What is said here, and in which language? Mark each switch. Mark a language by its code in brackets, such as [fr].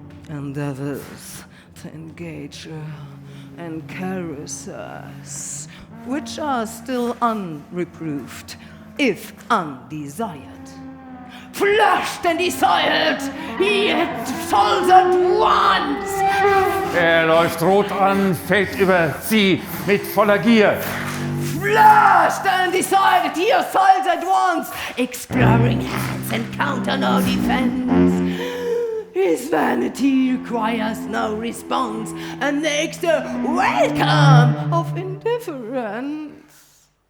[en] Endeavors to engage her in caresses, which are still unreproved, if undesired. Flushed and desired, he falls at once. [de] Läuft rot an, fällt über sie mit voller Gier. [en] Flushed and decided, he assaults at once. Exploring hands encounter no defense. His vanity requires no response and makes the welcome of indifference.